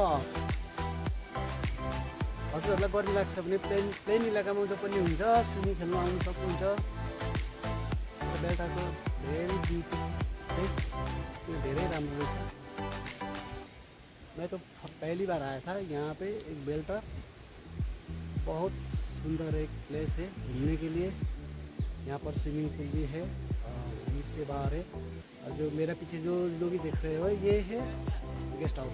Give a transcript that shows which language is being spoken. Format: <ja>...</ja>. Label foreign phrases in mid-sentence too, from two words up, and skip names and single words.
<ne>हजुरहरूलाई गर्मी लाग्छ भने प्लेन इलाकामा पनि हुन्छ, स्विमिङ खेल्न आउनु सक्नुहुन्छ। बेलटारको धेरै</ne> <en>beauty place,</en> <ne>यो धेरै राम्रो रहेछ।</ne> <hi>मैं तो पहली बार आया था यहाँ पे। एक बेलटार बहुत सुंदर एक प्लेस है घूमने के लिए। यहाँ पर स्विमिंग पूल भी है, बीच के बाहर है। और जो मेरा पीछे जो भी देख रहे हो ये है गेस्ट हाउस।</hi>